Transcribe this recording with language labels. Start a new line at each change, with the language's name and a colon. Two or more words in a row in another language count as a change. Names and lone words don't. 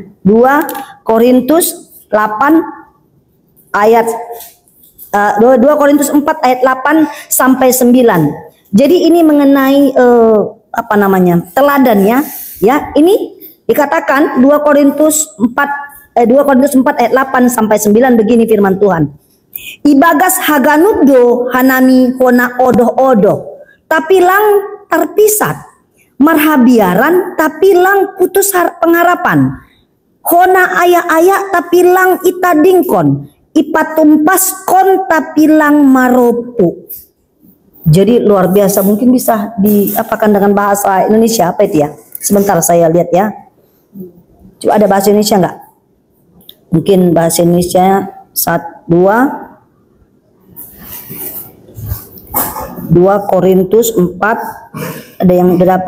Indonesian: 2 Korintus 8 ayat 2 Korintus 4 ayat 8 sampai 9. Jadi ini mengenai teladannya ya. Ini dikatakan 2 Korintus 4 ayat 8 sampai 9 begini firman Tuhan.
Batak Simalungun: Ibagas haganuddo hanami hona odoh-odoh, tapi lang terpisat, marhabiaran tapi lang putus pengharapan, hona ayak-ayak tapi lang itadingkon, ipatumpas kon tapi lang maropu.
Indonesian: Jadi luar biasa, mungkin bisa diapakan dengan bahasa Indonesia apa itu ya? Sebentar saya lihat ya. Coba ada bahasa Indonesia enggak? Mungkin bahasa Indonesia 2 Korintus 4, ada yang udah dapat?